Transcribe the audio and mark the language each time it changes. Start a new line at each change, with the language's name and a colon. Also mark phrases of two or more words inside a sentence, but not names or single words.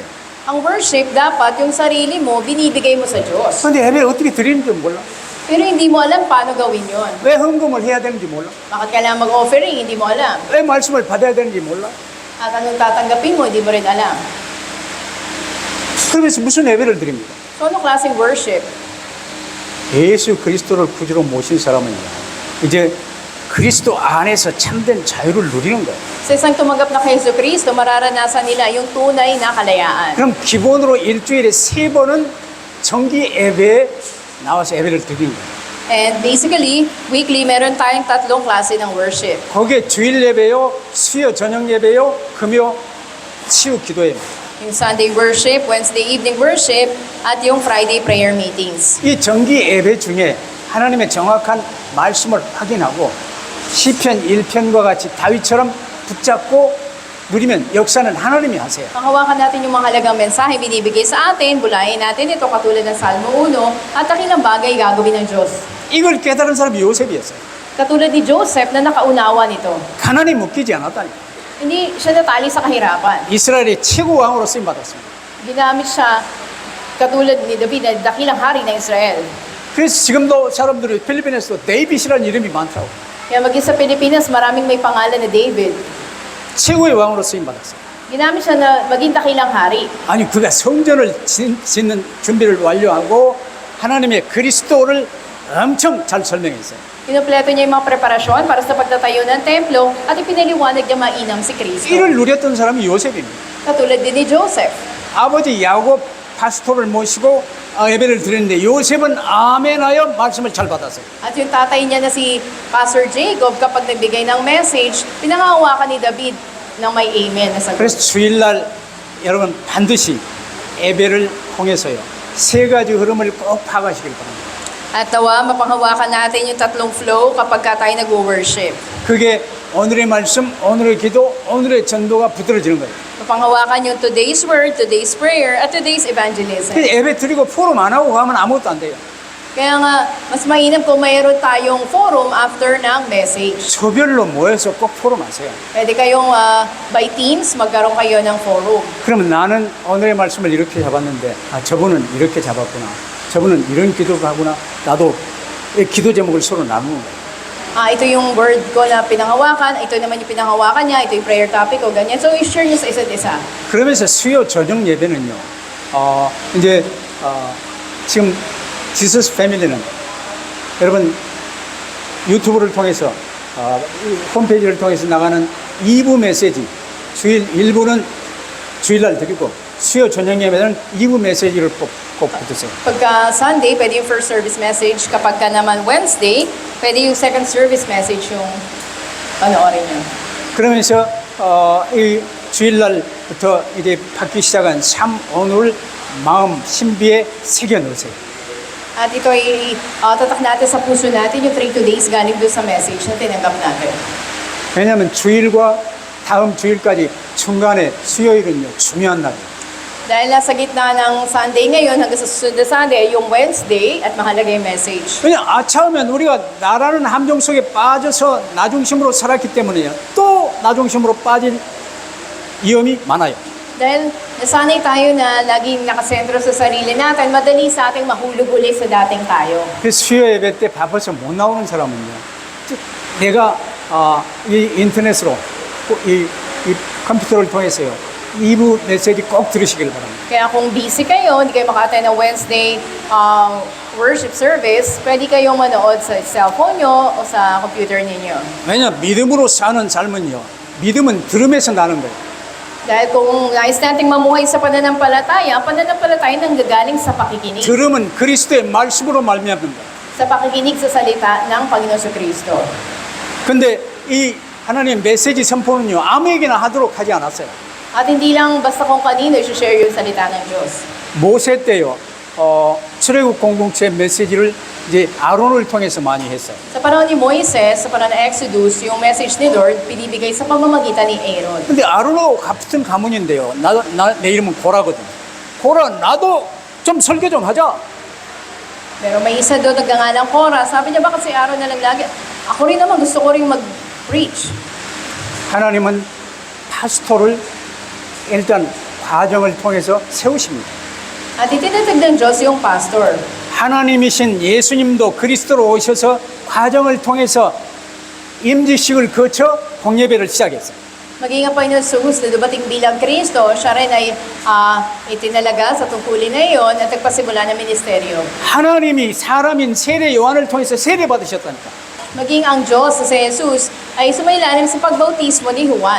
Filipino: Ang worship, dapat yung sarili mo, binibigay mo sa Diyos.
Korean: 근데 예배를 어떻게 드리는지 몰라.
Filipino: Pero hindi mo alam paano gawin yon.
Korean: 왜 헌금을 해야 되는지 몰라.
Filipino: Bakit kailangan mag-offering, hindi mo alam.
Korean: 왜 말씀을 받아야 되는지 몰라.
Filipino: At anong tatanggapin mo, hindi mo rin alam.
Korean: 그러면서 무슨 예배를 드립니까?
Filipino: So, anong klaseng worship?
Korean: 예수 그리스도를 구주로 모신 사람은요. 이제 그리스도 안에서 참된 자유를 누리는 거예요.
Filipino: Sa isang tumanggap na kay Jesu Cristo, mararanasan nila yung tunay na kalayaan.
Korean: 그럼 기본으로 일주일에 3번은 정기 예배에 나와서 예배를 드리는 거예요.
English: And basically, weekly,
Filipino: meron tayong 3 klase ng worship.
Korean: 거기에 주일 예배요, 수요 저녁 예배요, 금요 치유 기도예요.
English: Yung Sunday worship, Wednesday evening worship,
Filipino: at yung
English: Friday prayer meetings.
Korean: 이 정기 예배 중에 하나님의 정확한 말씀을 확인하고 시편 1편과 같이 다윗처럼 붙잡고 누리면 역사는 하나님이 하세요.
Filipino: Panghawakan natin yung mga halagang mensahe binibigay sa atin, bulayin natin ito katulad ng Salmo 1, at takilang bagay gagawin ng Diyos.
Korean: 이걸 깨달은 사람이 요셉이었어요.
Filipino: Katulad ni Joseph na nakaunawa nito.
Korean: 가난에 묶이지 않았다니까.
Filipino: Hindi siya natali sa kahirapan.
Korean: 이스라엘의 최고 왕으로 쓰임 받았습니다.
Filipino: Ginamit siya katulad ni David na dakilang hari ng Israel.
Korean: 그래서 지금도 사람들이 필리핀에서도 데이빗이라는 이름이 많다고.
Filipino: Kaya maging sa Pilipinas, maraming may pangalan na David.
Korean: 최고의 왕으로 쓰임 받았어요.
Filipino: Ginamit siya na maging dakilang hari.
Korean: 아니 그가 성전을 짓는 준비를 완료하고 하나님의 그리스도를 엄청 잘 설명했어요.
Filipino: Pinumpleto niya yung mga preparasyon para sa pagtatayo ng templo at ipinaliwanag niya mainam si Kristo.
Korean: 이를 누렸던 사람이 요셉입니다.
Filipino: Katulad din ni Joseph.
Korean: 아버지 야곱 파스토를 모시고 예배를 드렸는데 요셉은 아멘하여 말씀을 잘 받았어요.
Filipino: At yung tatay niya na si Pastor Jacob, kapag nagbigay ng message, pinangahawakan ni David ng may amen na sagot.
Korean: 그래서 주일날 여러분 반드시 예배를 통해서요. 세 가지 흐름을 꼭 파악하시길 바랍니다.
Filipino: At nawa, mapanghawakan natin yung tatlong flow kapag ka tayo nag-worship.
Korean: 그게 오늘의 말씀, 오늘의 기도, 오늘의 전도가 붙들어지는 거예요.
Filipino: Mapanghawakan yung
English: today's word, today's prayer,
Filipino: at
English: today's evangelism.
Korean: 그래서 예배 드리고 포럼 안 하고 가면 아무것도 안 돼요.
Filipino: Kaya nga, mas mainam kung mayroon tayong forum after ng message.
Korean: 조별로 모여서 꼭 포럼 하세요.
Filipino: Pwede kayong
English: by teams,
Filipino: magkaroon kayo ng forum.
Korean: 그러면 나는 오늘의 말씀을 이렇게 잡았는데 저분은 이렇게 잡았구나. 저분은 이런 기도를 하구나. 나도 이 기도 제목을 서로 나누는 거예요.
Filipino: Ito yung word ko na pinanghawakan, ito naman yung pinanghawakan niya, ito yung
English: prayer topic
Filipino: ko, ganyan. So, i-share niyo sa isa't isa.
Korean: 그러면서 수요 저녁 예배는요. 이제 지금 지서스 패밀리는 여러분 유튜브를 통해서 홈페이지를 통해서 나가는 2부 메시지 주일 1부는 주일날 드리고 수요 저녁 예배는 2부 메시지를 꼭 붙으세요.
Filipino: Pagka Sunday, pwede yung
English: first service message.
Filipino: Kapag ka naman Wednesday, pwede yung
English: second service message
Filipino: yung panoorin niyo.
Korean: 그러면서 이 주일날부터 이제 받기 시작한 참 오늘 마음 신비에 새겨 넣으세요.
Filipino: At ito ay tatak natin sa puso natin yung 3 days galing doon sa message na tinanggap natin.
Korean: 왜냐하면 주일과 다음 주일까지 중간에 수요일은요 중요한 날이에요.
Filipino: Dahil nasa gitna ng Sunday ngayon hanggang sa susunod na Sunday, yung Wednesday at mahalaga yung message.
Korean: 왜냐 아차하면 우리가 나라는 함정 속에 빠져서 나중심으로 살았기 때문에요. 또 나중심으로 빠질 위험이 많아요.
Filipino: Dahil nasanay tayo na laging nakasentro sa sarili natin, madali sa ating mahulog uli sa dating tayo.
Korean: 그 수요 예배 때 바빠서 못 나오는 사람은요. 내가 이 인터넷으로 이 컴퓨터를 통해서요. 2부 메시지 꼭 들으시길 바랍니다.
Filipino: Kaya kung busy kayo, hindi kayo makatay ng
English: Wednesday worship service,
Filipino: pwede kayong manood sa cellphone nyo o sa computer ninyo.
Korean: 왜냐 믿음으로 사는 삶은요. 믿음은 들음에서 나는 거예요.
Filipino: Dahil kung nais nating mamuhay sa pananampalataya, ang pananampalataya nang gagaling sa pakikinig.
Korean: 들음은 그리스도의 말씀으로 말미암는 거예요.
Filipino: Sa pakikinig sa salita ng Panginoon sa Kristo.
Korean: 근데 이 하나님 메시지 선포는요. 아무에게나 하도록 하지 않았어요.
Filipino: At hindi lang basta kung kanino i-share yung salita ng Diyos.
Korean: 모세 때요. 출애굽 공동체 메시지를 이제 아론을 통해서 많이 했어요.
Filipino: Sa panahon ni Moises, sa panahon ng Exodus, yung message ni Lord, pinibigay sa pamamagitan ni Aaron.
Korean: 근데 아론하고 같은 가문인데요. 내 이름은 고라거든. 고라, 나도 좀 설교 좀 하자.
Filipino: Pero may isa doon nagngangalang Korah. Sabi niya, bakit si Aaron na lang lagi? Ako rin naman, gusto ko rin mag-preach.
Korean: 하나님은 파스토를 일단 과정을 통해서 세우십니다.
Filipino: At itinatag ng Diyos yung pastor.
Korean: 하나님이신 예수님도 그리스도로 오셔서 과정을 통해서 임직식을 거쳐 공예배를 시작했어요.
Filipino: Maging ang Panginoon Jesus na dumating bilang Kristo, siya rin ay itinalaga sa tungkulin na iyon at nagpasimula ng ministeryo.
Korean: 하나님이 사람인 세례 요한을 통해서 세례 받으셨다니까.
Filipino: Maging ang Diyos sa si Jesus ay sumailalim sa pagbautismo ni Juan.